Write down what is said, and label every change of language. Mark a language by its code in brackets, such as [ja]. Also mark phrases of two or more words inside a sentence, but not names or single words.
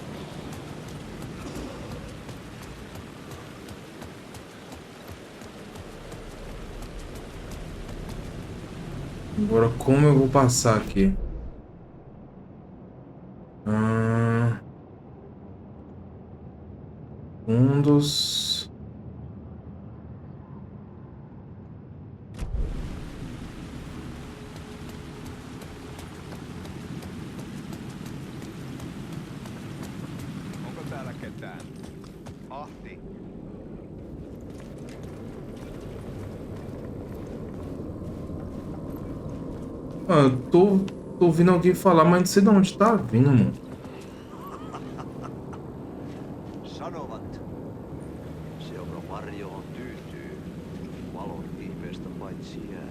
[pt] Agora, como eu vou passar aqui? Fundos... [fi] Onko täällä ketään? Ahti. [pt] Ah, eu tô ouvindo alguém falar, mas não sei de onde tá vindo, mano. [fi] Sanovat. Seura varjoon tyytyy. Valon ihmeestä paitsi jää.